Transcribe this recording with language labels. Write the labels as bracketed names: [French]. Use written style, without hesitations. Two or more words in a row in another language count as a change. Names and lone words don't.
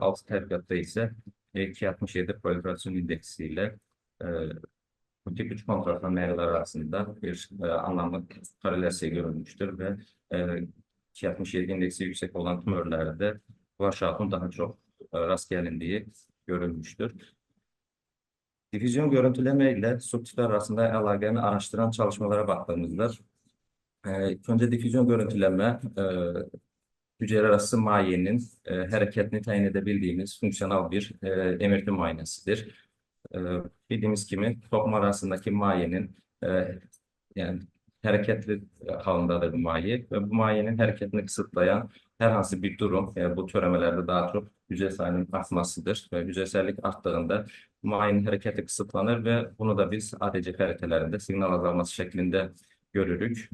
[Azerbaijani] 6 tədqiqatda isə 267 proliferasyon indeksi ilə bu tip 3 kontrastlanma əyriləri arasında bir anlamlı korrelyasiya görülmüşdür və 267 indeksi yüksək olan tümörlərdə flaşatın daha çox rast gəlindiyi görülmüşdür. Difüzyon görüntüləmə ilə subtiplər arasında əlaqəni araşdıran çalışmalara baxdığımızda [Turkish] İlk önce difüzyon görüntüleme, hücreler arası mayenin hareketini tayin edebildiğimiz fonksiyonel bir emirti muayenesidir. E, Bildiğimiz gibi toplum arasındaki mayenin yani hareketli halındadır bu maye ve bu mayenin hareketini kısıtlayan herhangi bir durum bu töremelerde daha çok hücre sayının artmasıdır ve hücresellik arttığında bu mayenin hareketi kısıtlanır ve bunu da biz ADC haritalarında signal azalması şeklinde görürük.